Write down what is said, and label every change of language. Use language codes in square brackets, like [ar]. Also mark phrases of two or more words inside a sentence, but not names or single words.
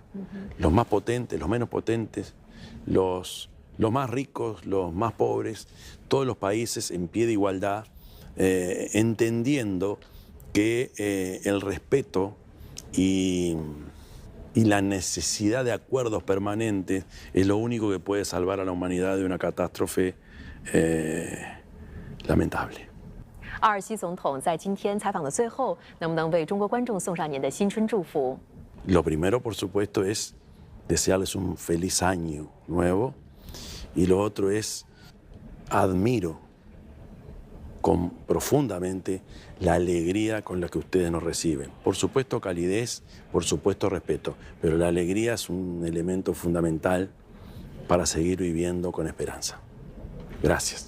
[es] los más potentes, los menos potentes, los más ricos, los más pobres, todos los países en pie de igualdad, entendiendo que el respeto y la necesidad de acuerdos permanentes es lo único que puede salvar a la humanidad de una catástrofe lamentable. [zh] 阿尔西总统在今天采访的最后，能不能为中国观众送上您的新春祝福？ [es] Lo primero, por supuesto, es desearles un feliz año nuevo, y lo otro es admiro profundamente la alegría con la que ustedes nos reciben. Por supuesto calidez, por supuesto respeto, pero la alegría es un elemento fundamental para seguir viviendo con esperanza. Gracias.